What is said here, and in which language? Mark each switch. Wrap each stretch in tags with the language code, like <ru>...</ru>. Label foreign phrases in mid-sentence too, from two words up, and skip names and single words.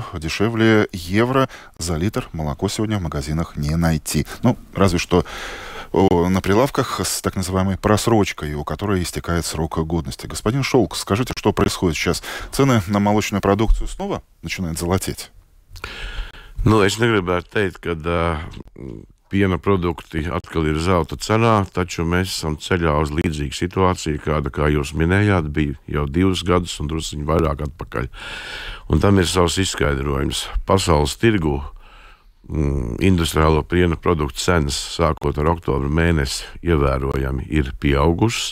<ru>Дешевле евро за литр молоко сегодня в магазинах не найти. Ну, разве что на прилавках с так называемой просрочкой, у которой истекает срок годности. Господин Šulcs, скажите, что происходит сейчас? Цены на молочную продукцию снова начинают золотеть?</ru> <lv>Nu, es negribētu teikt, ka piena produkti atkal ir zelta cenā, taču mēs esam ceļā uz līdzīgu situāciju, kāda, kā jūs minējāt, bija jau 2 gadus un drusciņi vairāk atpakaļ. Un tam ir savs izskaidrojums. Pasaules tirgu industriālo piena produktu cenas sākot ar oktobra mēnesi ievērojami ir pieaugušas.</lv>